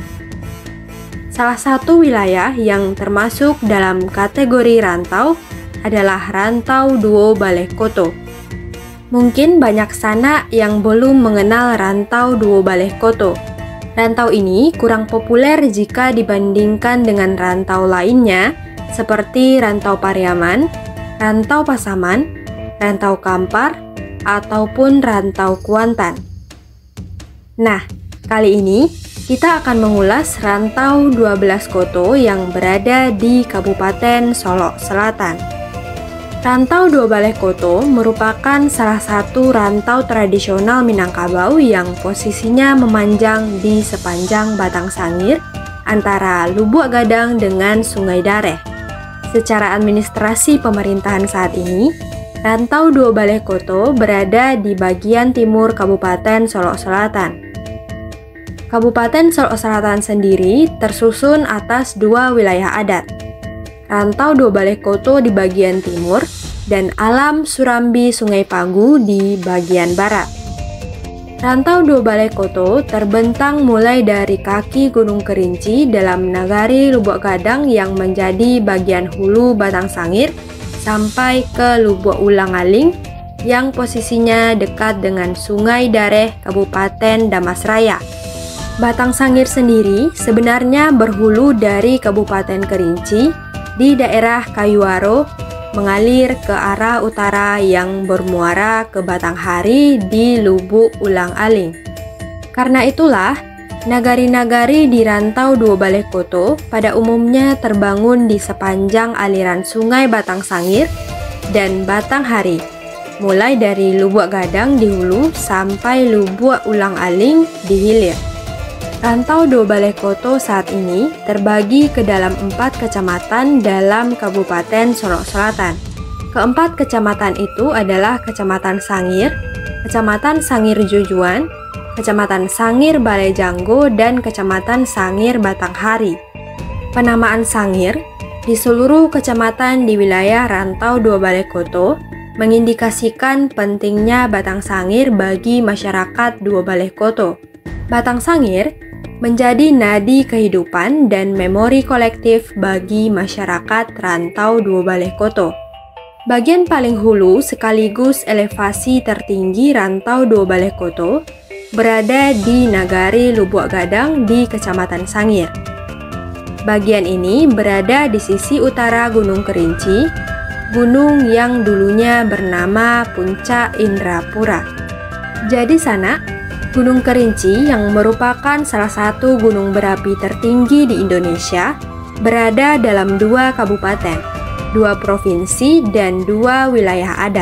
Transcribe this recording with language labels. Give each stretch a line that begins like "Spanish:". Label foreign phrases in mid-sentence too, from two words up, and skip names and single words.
Indonesian: Salah satu wilayah yang termasuk dalam kategori rantau adalah Rantau Dua Baleh Koto. Mungkin banyak sana yang belum mengenal Rantau Dua Baleh Koto. Rantau ini kurang populer jika dibandingkan dengan rantau lainnya seperti Rantau Pariaman, Rantau Pasaman, Rantau Kampar, ataupun Rantau Kuantan. Nah, kali ini kita akan mengulas Rantau 12 Koto yang berada di Kabupaten Solok Selatan. Rantau Dua Baleh Koto merupakan salah satu rantau tradisional Minangkabau yang posisinya memanjang di sepanjang Batang Sangir antara Lubuk Gadang dengan Sungai Dareh. Secara administrasi pemerintahan saat ini, Rantau Dua Baleh Koto berada di bagian timur Kabupaten Solok Selatan. Kabupaten Solok Selatan sendiri tersusun atas 2 wilayah adat. Rantau Dua Baleh Koto di bagian timur dan Alam Surambi Sungai Pagu di bagian barat. Rantau Dua Baleh Koto terbentang mulai dari kaki Gunung Kerinci dalam Nagari Lubuk Gadang yang menjadi bagian hulu Batang Sangir sampai ke Lubuk Ulang-Aling yang posisinya dekat dengan Sungai Dareh Kabupaten Damasraya. Batang Sangir sendiri sebenarnya berhulu dari Kabupaten Kerinci di daerah Kayuaro mengalir ke arah utara yang bermuara ke Batanghari di Lubuk Ulang-Aling. Karena itulah, nagari-nagari di Rantau Dua Baleh Koto pada umumnya terbangun di sepanjang aliran sungai Batang Sangir dan Batanghari, mulai dari Lubuk Gadang di hulu sampai Lubuk Ulang-Aling di hilir. Rantau Dua Baleh Koto saat ini terbagi ke dalam 4 kecamatan dalam Kabupaten Solok Selatan. Keempat kecamatan itu adalah Kecamatan Sangir, Kecamatan Sangir Jujuan, Kecamatan Sangir Balai Janggo, dan Kecamatan Sangir Batanghari. Penamaan Sangir di seluruh kecamatan di wilayah Rantau Dua Baleh Koto mengindikasikan pentingnya Batang Sangir bagi masyarakat Dua Baleh Koto. Batang Sangir menjadi nadi kehidupan dan memori kolektif bagi masyarakat Rantau Dua Baleh Koto. Bagian paling hulu sekaligus elevasi tertinggi Rantau Dua Baleh Koto berada di Nagari Lubuk Gadang di Kecamatan Sangir. Bagian ini berada di sisi utara Gunung Kerinci, gunung yang dulunya bernama Puncak Indrapura. Jadi sana, Gunung Kerinci yang merupakan salah satu gunung berapi tertinggi di Indonesia berada dalam 2 kabupaten, 2 provinsi, dan 2 wilayah adat.